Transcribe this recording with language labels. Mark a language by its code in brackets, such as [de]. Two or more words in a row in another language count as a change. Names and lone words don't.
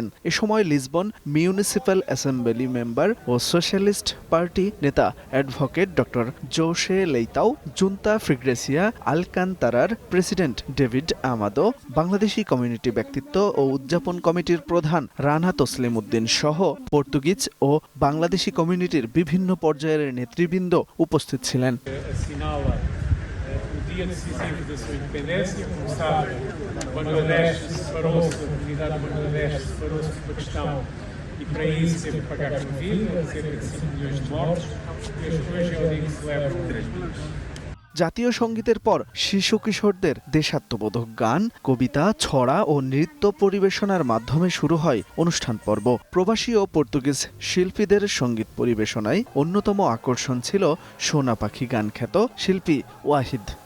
[bn] এ সময় লিসবন [en] municipal assembly member [bn] ও সোশ্যালিস্ট পার্টি নেতা [en] advocate doctor [bn] জোসে লেইতাও, জুন্তা ফ্রিগ্রেসিয়া আলকান্তারার প্রেসিডেন্ট ডেভিড আমাদো, বাংলাদেশি কমিউনিটি ব্যক্তিত্ব ও উদযাপন কমিটির প্রধান রানা তসলিম উদ্দিন সহ পর্তুগিজ ও বাংলাদেশি কমিউনিটির বিভিন্ন পর্যায়ের নেতৃবৃন্দ উপস্থিত ছিলেন। [pt] dia decisivo da sua independência. Como sabe, Bangladesh separou-se, a comunidade de Bangladesh separou-se por uma questão e para isso teve que pagar com vida, cerca de 5 milhões de mortos, e hoje é o dia que celebram 3 milhões. [bn] জাতীয় সঙ্গীতের পর শিশু কিশোরদের দেশাত্মবোধক গান, কবিতা, ছড়া ও নৃত্য পরিবেশনার মাধ্যমে শুরু হয় অনুষ্ঠান পর্ব। প্রবাসী ও পর্তুগিজ শিল্পীদের সঙ্গীত পরিবেশনায় অন্যতম আকর্ষণ ছিল সোনা পাখি গান খ্যাত শিল্পী ওয়াহিদ।